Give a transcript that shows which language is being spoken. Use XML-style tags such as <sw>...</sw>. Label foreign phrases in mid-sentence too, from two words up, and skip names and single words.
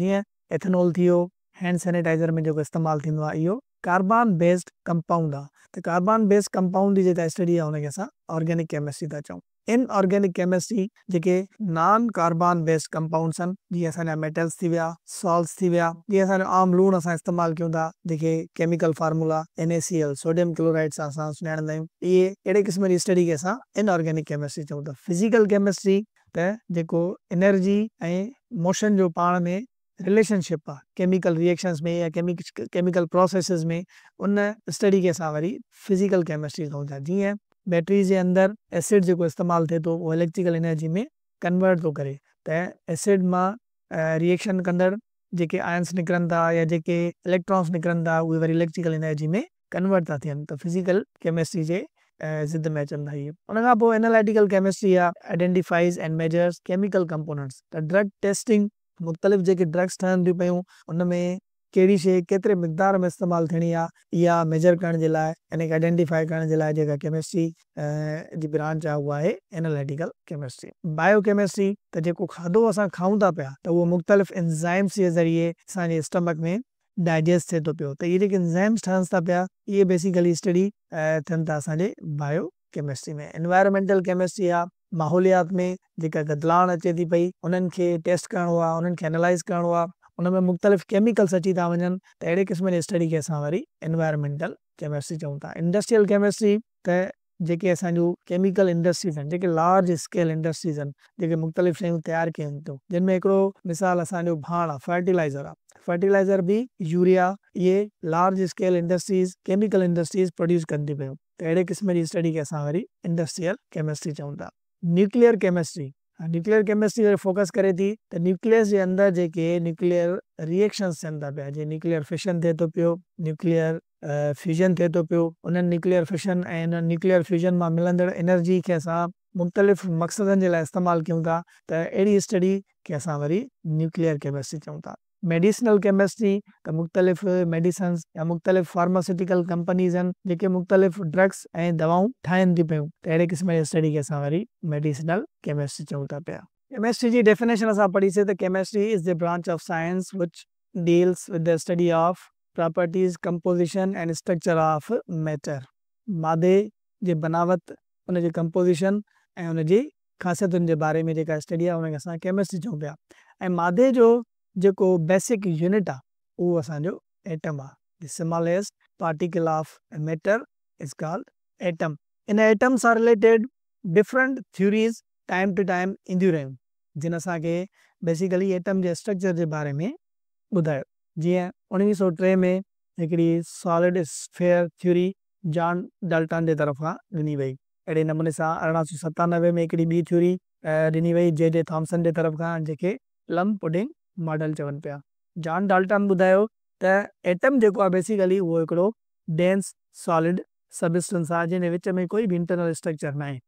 <sd>जीअं एथेनॉल थी वियो,</sd> <en>hand sanitizer</en> <sd>में जेको इस्तेमालु थींदो आहे इहो</sd> <en>carbon based compound</en> <sd>आहे। त</sd> <en>carbon based compound</en> <sd>जी जेका स्टडी आहे उनखे असां</sd> <en>organic chemistry</en> <sd>था चऊं।</sd> <en>inorganic chemistry</en> <sd>जेके</sd> <en>non carbon based compounds</en> <sd>आहिनि, जीअं असांजा मेटल्स थी विया, सॉल्ट्स थी विया, जीअं असांजो आम लूणु असां इस्तेमालु कयूं था जेके</sd> <en>chemical formula NaCl sodium chloride</en> <sd>सां असां सुञाणंदा आहियूं, इहे अहिड़े क़िस्म जी स्टडी खे असां</sd> <en>inorganic chemistry</en> <sd>चऊं था।</sd> <en>physical chemistry</en> <sd>त जेको एनर्जी ऐं मोशन जो पाण में रिलेशनशिप आहे</sd> <en>chemical reactions</en> <sd>में या</sd> <en>chemical processes</en> <sd>में, उन स्टडी खे असां वरी</sd> <en>physical chemistry</en> <sd>चऊं था। जीअं बैटरी जे अंदरि एसिड जेको इस्तेमालु थिए थो उहो</sd> <en>electrical energy</en> <sd>में कन्वर्ट थो करे, त एसिड मां रिएक्शन कंदड़ जेके आयन्स निकिरनि था या जेके इलेक्ट्रॉन्स निकिरनि था उहे वरी</sd> <en>electrical energy</en> <sd>में कन्वर्ट था थियनि, त</sd> <en>physical chemistry</en> <sd>जे ज़िद में अचनि था इहे। उन खां पोइ</sd> <en>analytical chemistry</en> <sd>आहे,</sd> <en>identifies and measures chemical components.</en> <sd>त</sd> <en>drug testing,</en> <sd>मुख़्तलिफ़ जेके ड्रग्स ठहनि थियूं पियूं उन में कहिड़ी शइ केतिरे मिक़दार में इस्तेमालु थियणी आहे इहा मेजर करण जे लाइ, इन खे आइडेंटिफाई करण जे लाइ जेका केमिस्ट्री जी ब्रांच आहे उहा आहे</sd> <en>analytical chemistry.</en> <sd>बायोकेमिस्ट्री त जेको खाधो असां खाऊं था पिया त उहो मुख़्तलिफ़ एंज़ाइम्स जे ज़रिए असांजे स्टमक में डाइजेस्ट थिए थो पियो, त इहे जेके एंज़ाइम्स ठहनि था पिया इहे</sd> <en>basically study</en> <sd>थियनि था असांजे बायोकेमिस्ट्री में।</sd> <en>environmental chemistry</en> <sd>आहे, माहौलियात में जेका गदलाण अचे थी पई उन्हनि खे टेस्ट करिणो आहे, उन्हनि खे एनालाइज़ करिणो आहे, उन में मुख़्तलिफ़ केमिकल्स अची था वञनि, त अहिड़े क़िस्म जी स्टडी खे असां वरी</sd> <en>environmental chemistry</en> <sd>चऊं था।</sd> <en>industrial chemistry</en> <sd>त जेके असांजूं</sd> <en>chemical industries</en> <sd>आहिनि, जेके</sd> <en>large scale industries</en> <sd>आहिनि, जेके मुख़्तलिफ़ शयूं तयारु कनि थियूं, जिन में हिकिड़ो मिसाल असांजो भाण आहे, फर्टिलाइज़र आहे। फर्टिलाइज़र बि यूरिया, इहे</sd> <en>large scale industries chemical industries produce</en> <sd>कनि थी पियूं, त अहिड़े क़िस्म जी स्टडी खे असां वरी</sd> <en>industrial chemistry</en> <sd>चऊं था।</sd> <en>nuclear chemistry focus</en> <sd>करे थी त न्यूक्लियस जे अंदरि जेके</sd> <en>nuclear reactions</en> <sd>थियनि था पिया, जीअं</sd> <en>nuclear fission</en> <sd>थिए थो पियो,</sd> <en>nuclear fusion</en> <sd>थिए थो पियो, उन्हनि</sd> <en>nuclear fission</en> <sd>ऐं</sd> <en>nuclear fusion</en> <sd>मां मिलंदड़ एनर्जी खे असां मुख़्तलिफ़ मक़सदनि जे लाइ इस्तेमालु कयूं था, त अहिड़ी स्टडी खे असां वरी</sd> <en>nuclear chemistry</en> <sd>चऊं था।</sd> <en>medicinal chemistry</en> <sd>त मुख़्तलिफ़ मेडिसन्स या मुख़्तलिफ़</sd> <en>pharmaceutical companies</en> <sd>आहिनि जेके मुख़्तलिफ़ ड्रग्स ऐं दवाऊं ठाहिनि थी पियूं, त अहिड़े क़िस्म जी स्टडी खे असां वरी</sd> <en>medicinal chemistry</en> <sd>चऊं था पिया। केमिस्ट्री जी डेफिनेशन असां पढ़ीसीं त</sd> <en>chemistry is the branch of science which deals with the study of properties, composition and structure of matter.</en> <sd>मादे जे बनावट, उन जी कंपोजिशन ऐं उन जी ख़ासियतुनि जे बारे में जेका स्टडी आहे उनखे असां केमिस्ट्री चऊं पिया। ऐं मादे जो जेको</sd> <en>basic unit</en> <sd>आहे उहो असांजो एटम आहे।</sd> <en>the smallest particle of matter is called atom.</en> <sd>इन एटम सां</sd> <en>related different theories time to time</en> <sd>ईंदियूं रहियूं, जिन असांखे बेसिकली एटम जे स्ट्रक्चर जे बारे में ॿुधायो। जीअं 1903 में हिकिड़ी</sd> <en>solid sphere theory</en> <sd>जॉन डाल्टन जे तरफ़ खां ॾिनी वई। अहिड़े नमूने सां 1897 में हिकिड़ी ॿी थ्योरी ॾिनी वई जे थॉम्सन जे तरफ़ खां, जेके</sd> <en>plum pudding model</en> <sd>चवनि पिया। जॉन डाल्टन ॿुधायो त एटम जेको आहे बेसिकली उहो हिकिड़ो</sd> <en>dense solid substance</en> <sd>आहे जंहिंजे विच में कोई बि</sd> <en>internal structure</en> <sd>न आहे।</sd>